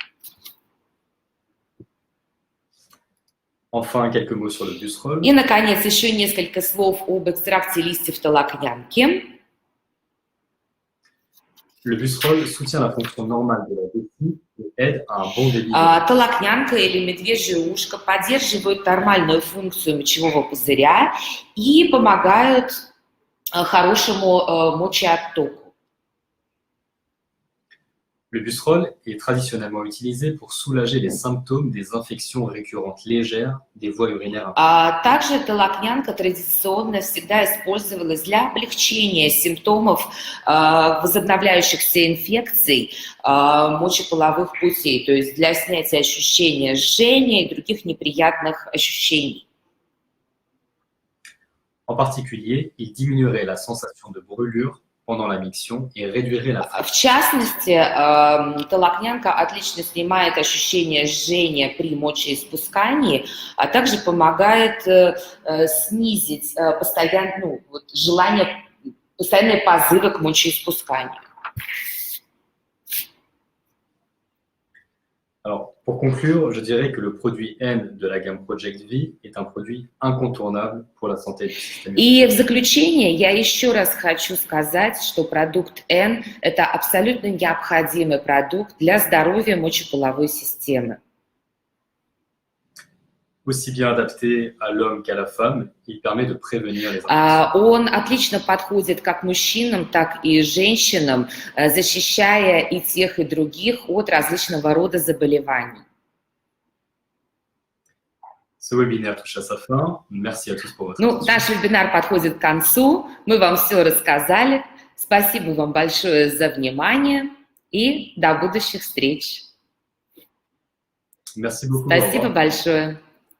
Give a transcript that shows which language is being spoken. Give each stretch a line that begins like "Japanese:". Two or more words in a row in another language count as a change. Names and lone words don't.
French: Enfin, quelques mots sur le busserolь.
Russian: И, наконец, еще несколько слов об экстракте листьев толокнянки.
French: Le busserolь soutient la fonction normale de la vessie et aide à un bon débit.
Russian: Толокнянка или медвежье ушко поддерживают нормальную функцию мочевого пузыря и помогают хорошему мочеоттоку.
French: Le busserolь est traditionnellement utilisé pour soulager les symptômes des infections récurrentes légères des voies urinaires.
Russian: Также толокнянка традиционно всегда использовалась для облегчения симптомов возобновляющихся инфекций мочеполовых путей, то есть для снятия ощущения жжения и других неприятных ощущений.
French: En particulier, il diminuerait la sensation de brûlure pendant la miction et réduirait la
Russian: В частности, толокнянка отлично снимает ощущение жжения при мочеиспускании, а также помогает снизить желание, постоянные позывы к мочеиспусканию.
French: Alors, pour conclure, je dirais que le produit N de la gamme Project V est un produit incontournable pour la santé du système
Russian: И
French: immunitaire.
Russian: в заключение я еще раз хочу сказать, что продукт N – это абсолютно необходимый продукт для здоровья мочеполовой системы.
French: Aussi bien adapté à l'homme qu'à la femme, il permet de prévenir les infections.
Russian: Он отлично подходит как мужчинам, так и женщинам, защищая и тех, и других от различного рода заболеваний.
French: Ce webinaire touche à sa fin. Merci à tous pour votre
Russian: Ну,
French: attention.
Russian: наш вебинар подходит к концу. Мы вам все рассказали. Спасибо вам большое за внимание и до будущих встреч.
French: Merci beaucoup. Au revoir.
Russian: Спасибо большое.